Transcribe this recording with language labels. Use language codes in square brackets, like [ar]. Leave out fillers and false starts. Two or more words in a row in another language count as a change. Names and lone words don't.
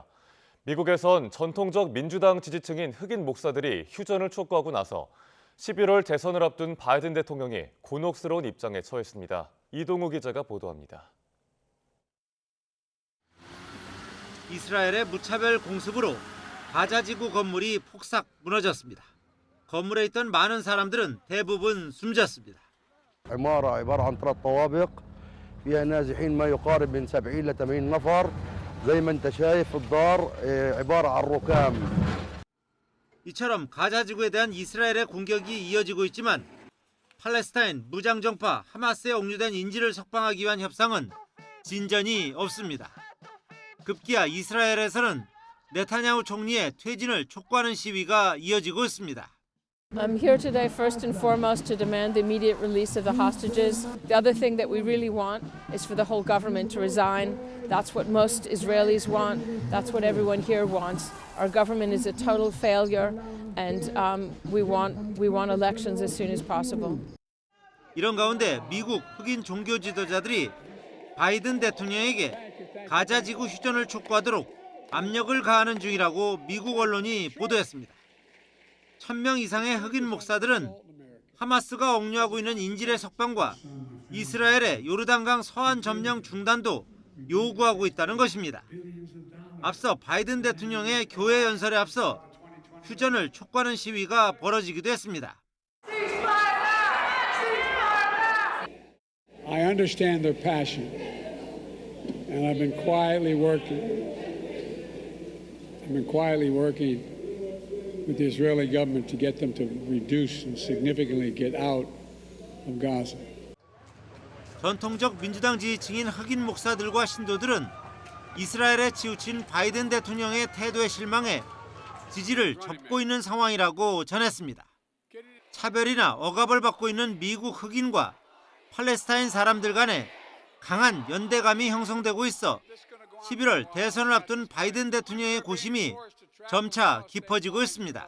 [ko] 미국에선 전통적 민주당 지지층인 흑인 목사들이 휴전을 촉구하고 나서 11월 대선을 앞둔 바이든 대통령이 곤혹스러운 입장에 처했습니다. 이동우 기자가 보도합니다. 이스라엘의 무차별 공습으로 가자지구 건물이 폭삭 무너졌습니다. 건물에 있던 많은 사람들은 대부분 숨졌습니다. [ar] عمارة عبارة عن 3 طوابق فيها نازحين ما يقارب من 70 ل 80 نفر زي ما انت شايف الدار عبارة عن ركام. [ko] 이처럼 가자지구에 대한 이스라엘의 공격이 이어지고 있지만 팔레스타인 무장정파 하마스에 옥류된 인질을 석방하기 위한 협상은 진전이 없습니다. 급기야 이스라엘에서는 네타냐후 총리의 퇴진을 촉구하는 시위가 이어지고 있습니다. [en] I'm here today first and foremost to demand the immediate release of the hostages. The other thing that we really want is for the whole government to resign. That's what most Israelis want. That's what everyone here wants. Our government is a total failure, and we want elections as soon as possible. [ko] 이런 가운데 미국 흑인 종교 지도자들이 바이든 대통령에게 가자 지구 휴전을 촉구하도록 압력을 가하는 중이라고 미국 언론이 보도했습니다. 1000명 이상의 흑인 목사들은 하마스가 억류하고 있는 인질의 석방과 이스라엘의 요르단강 서안 점령 중단도 요구하고 있다는 것입니다. 앞서 바이든 대통령의 교회 연설에 앞서 휴전을 촉구하는 시위가 벌어지기도 했습니다. [en] I understand their passion, and I've been quietly working with the Israeli government to get them to reduce and significantly get out of Gaza. [ko] 전통적 민주당 지지층인 흑인 목사들과 신도들은 이스라엘에 치우친 바이든 대통령의 태도에 실망해 지지를 접고 있는 상황이라고 전했습니다. 차별이나 억압을 받고 있는 미국 흑인과 팔레스타인 사람들 간에 강한 연대감이 형성되고 있어 11월 대선을 앞둔 바이든 대통령의 고심이 점차 깊어지고 있습니다.